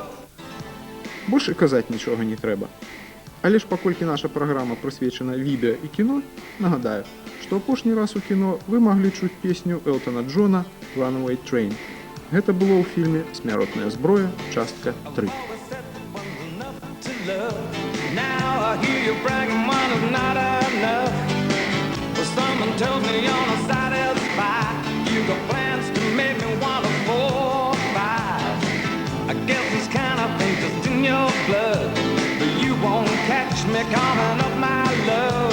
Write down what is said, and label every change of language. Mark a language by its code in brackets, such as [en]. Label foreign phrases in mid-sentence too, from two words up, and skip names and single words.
[be] Больш і казаць нічога не трэба. Але ж паколькі наша праграма прысвечана відэа і кіно, нагадаю, што апошні раз у кіно вы маглі чуць песню Элтона Джона «Runaway Train». Гэта было ў фільме «Смяротная зброя. Частка 3». [en] Now I hear you bragging one is not enough. Well, someone tells me you're not satisfied. You got plans to make me want a 4-5. I guess this kind of thing just in your blood, but you won't catch me coming up my love.